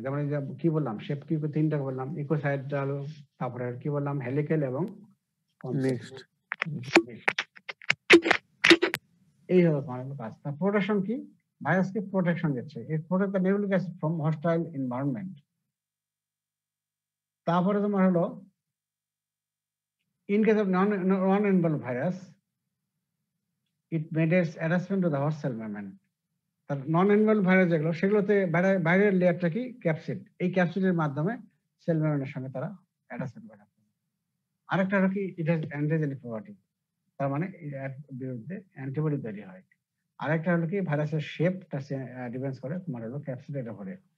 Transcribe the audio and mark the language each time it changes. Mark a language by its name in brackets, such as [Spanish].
[Bangla] যেমন এই যে কি বললাম, শেপ কি তিনটা বললাম, ইকোসাইডাল, তারপরে কি বললাম, হেলিক্যাল এবং নেক্সট এই হলো তোমার কাজ। তার প্রোটেকশন কি, ভাইরাসকে প্রোটেকশন দিচ্ছে, [English] It protect the nucleic acid from hostile environment. [Bangla] তারপরে তোমার হলো [English] in case of non-involved virus, it mediates attachment to the host cell membrane. [Bangla] তার নন ইনভলভ ভাইরাস যেগুলো, সেগুলোতে বাইরের লেয়ারটা কি, ক্যাপসিড, এই ক্যাপসিডের মাধ্যমে সেল মেমব্রেনের সঙ্গে তারা অ্যাটাচমেন্ট করে। আরেকটা হলো কি, [English] it has antigenic property, [Bangla] তার মানে এর বিরুদ্ধে অ্যান্টিবডি তৈরি হয়। আরেকটা হলো কি, ভাইরাসের শেপটা ডিপেন্ডস করে তোমার হলো ক্যাপসিডের উপরে।